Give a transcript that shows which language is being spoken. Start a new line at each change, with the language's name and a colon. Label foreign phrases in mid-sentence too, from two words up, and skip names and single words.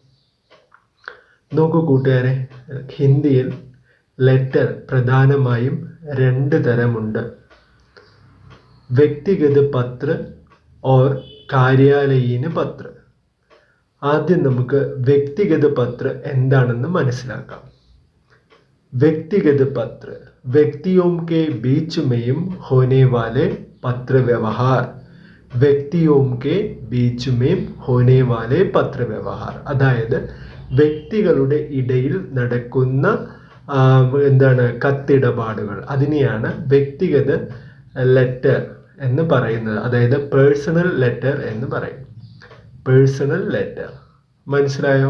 Malayalam: നോക്കൂ കൂട്ടുകാരെ, ഹിന്ദിയിൽ ലെറ്റർ പ്രധാനമായും രണ്ട് തരമുണ്ട്.
Hindi: व्यक्तिगत पत्र और कार्यालयीन पत्र.
Malayalam: ആദ്യം നമുക്ക്
Hindi: व्यक्तिगत पत्र
Malayalam: എന്താണെന്ന് മനസ്സിലാക്കാം.
Hindi: व्यक्तिगत पत्र व्यक्तियों के बीच में होने वाले पत्र व्यवहार. व्यक्तियों के बीच में होने वाले पत्र व्यवहार,
Malayalam: അതായത് വ്യക്തികളുടെ ഇടയിൽ നടക്കുന്ന കത്തിടപാടുകൾ. അതിനെയാണ് വ്യക്തിഗത ലെറ്റർ എന്ന് പറയുന്നത്. അതായത്
English: personal letter
Malayalam: എന്ന് പറയും.
English: personal letter
Malayalam: മനസ്സിലായോ?